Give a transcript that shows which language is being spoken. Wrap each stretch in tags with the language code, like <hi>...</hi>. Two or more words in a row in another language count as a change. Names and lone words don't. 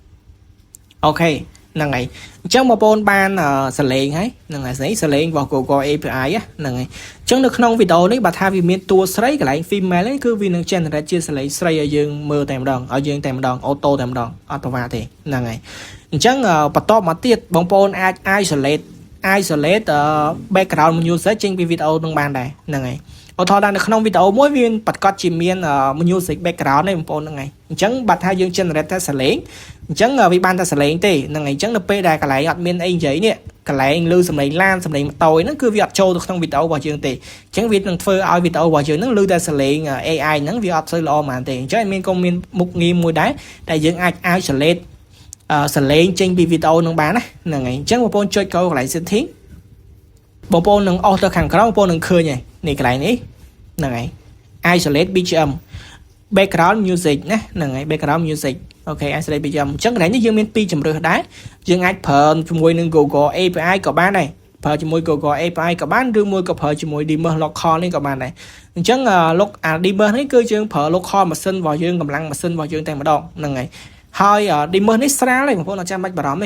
<km>អូខេហ្នឹងហើយអញ្ចឹងបងប្អូនបានសលេងហើយហ្នឹងហើយសលេងរបស់ Google API ហ្នឹងហើយអញ្ចឹងនៅក្នុងវីដេអូនេះបើថាវាមានតួស្រីកន្លែង female នេះគឺវានឹង generate ជាសលេងស្រីឲ្យយើងមើលតែម្ដងឲ្យយើងតែម្ដង auto តែម្ដងអត់ប្រវាទេហ្នឹងហើយអញ្ចឹងបន្តមកទៀតបងប្អូនអាច</km> <en>isolate background music</en> <km>ចេញពីវីដេអូនឹងបានដែរហ្នឹងហើយឧទាហរណ៍នៅក្នុងវីដេអូមួយវាប្រកាសជាមាន</km> <en>music background</en> <km>ទេបងប្អូនហ្នឹងហើយអញ្ចឹងបើថាយើង generate តែសលេងអញ្ចឹងវាបានតែសលេងទេហ្នឹងហើយអញ្ចឹងនៅពេលដែលកន្លែងអត់មានអីនិយាយនេះកន្លែងឮសំឡេងឡានសំឡេងម៉ូតូហ្នឹងគឺវាអត់ចូលទៅក្នុងវីដេអូរបស់យើងទេអញ្ចឹងវានឹងធ្វើឲ្យវីដេអូរបស់យើងហ្នឹងឮតែសលេង AI ហ្នឹងវាអត់សូវល្អហ្មងទេអញ្ចឹងមានក៏មាន មុខងារមួយដែរតែយើងអាច isolate សលេងចេញពីវីដេអូនឹងបានណាហ្នឹងហើយអញ្ចឹងបងប្អូនចុចកន្លែង setting បងប្អូននឹងអស់ទៅខាងក្រោមបងប្អូននឹងឃើញហើយនេះកន្លែងនេះហ្នឹងហើយ</km> <en>isolate BGM background music</en> <km>ណាហ្នឹងហើយ</km> <en>background music</en> <km>អូ ខេ</km> <en>isolate BGM</en> <km>អញ្ចឹងកន្លែងនេះយើងមាន2ជម្រើសដែរយើងអាចប្រើជាមួយនឹង Google API ក៏បានដែរប្រើជាមួយ Google API ក៏បានឬមួយក៏ប្រើជាមួយ Dimmer local នេះក៏បានដែរ អញ្ចឹងDimmer នេះគឺយើងប្រើ local ម៉ាស៊ីនរបស់យើងកម្លាំងម៉ាស៊ីនរបស់យើងតែម្ដងហ្នឹងហើយហើយ Dimmer នេះស្រាលទេបងប្អូនអត់ចាំបាច់បារម្ភទេ</km>